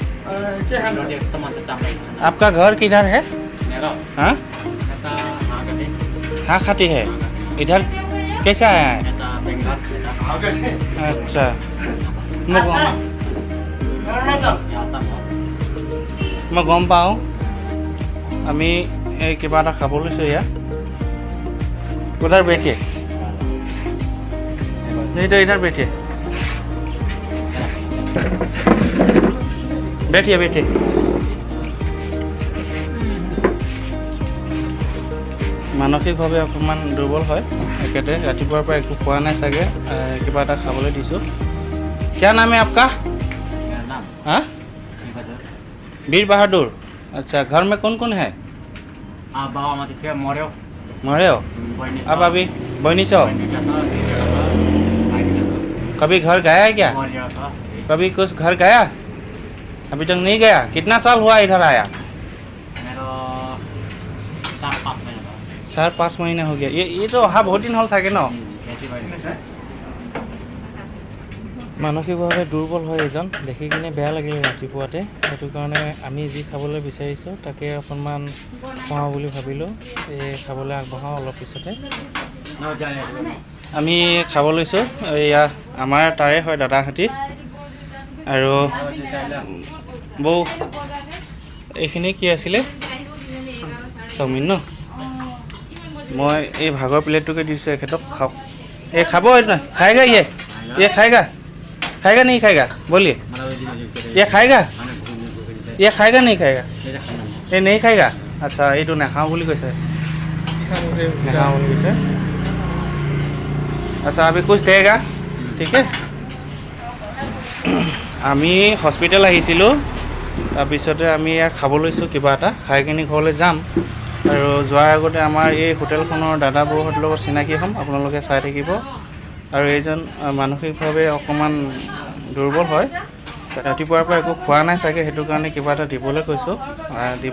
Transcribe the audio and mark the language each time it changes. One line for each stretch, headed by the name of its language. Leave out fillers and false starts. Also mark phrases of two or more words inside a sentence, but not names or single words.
Hindi: आपका घर किधर है? हाँ खाती है। इधर कैसा आया है? अच्छा, मैं गम पाऊँ
Assamese: আমি কিবা এটা খাব লৈছোঁ।
Hindi: ইয়াত उधर बैठिए, नहीं तो इधर बैठिए।
Assamese: মানসিকভাৱে অকণমান দুৰ্বল হয় একেতে, ৰাতিপুৱাৰ পৰা একো খোৱা নাই চাগে, কিবা এটা খাবলৈ দিছোঁ।
Hindi: क्या नाम है आपका? हाँ, वीर बहादुर। अच्छा, घर में कौन कौन है? मरे हो। अब अभी बहनी सो कभी घर गया है क्या? कभी कुछ घर गया? अभी तक नहीं गया। कितना साल हुआ इधर आया? 4-5 महीने हो गया। ये तो हाँ बहुत दिन हल
Assamese: থাকে ন। মানসিকভাৱে দুৰ্বল হয় এজন, দেখি কিনে বেয়া লাগিলে ৰাতিপুৱাতে। সেইটো কাৰণে আমি যি খাবলৈ বিচাৰিছোঁ তাকে অকণমান খুৱাওঁ বুলি ভাবিলোঁ। খাবলৈ আগবঢ়াওঁ অলপ পিছতে। আমি খাব লৈছোঁ। এয়া আমাৰ তাৰে হয় দাদাহঁতি আৰু বৌ। এইখিনি কি আছিলে? চাওমিন ন। মই এই ভাগৰ প্লেটটোকে দিছোঁ এখেতক, খাওক।
Hindi: খাব খাएगा ये खाएगा नहीं खाएगा बोलिए। ये खाएगा नहीं खाएगा? ये नहीं खाएगा। अच्छा,
Assamese: এইটো নাখাওঁ বুলি কৈছে।
Hindi: अच्छा, अभी कुछ देगा, ठीक है।
Assamese: আমি হস্পিটেল আহিছিলোঁ তাৰপিছতে আমি ইয়াত খাব লৈছোঁ কিবা এটা, খাই কিনি ঘৰলৈ যাম। আৰু যোৱাৰ আগতে আমাৰ এই হোটেলখনৰ দাদা বৌহঁতৰ লগত চিনাকি হ'ম, আপোনালোকে চাই থাকিব। আৰু এইজন মানসিকভাৱে অকণমান দুৰ্বল হয়, ৰাতিপুৱাৰ পৰা একো খোৱা নাই চাগে, সেইটো কাৰণে কিবা এটা দিবলৈ কৈছোঁ, দিব।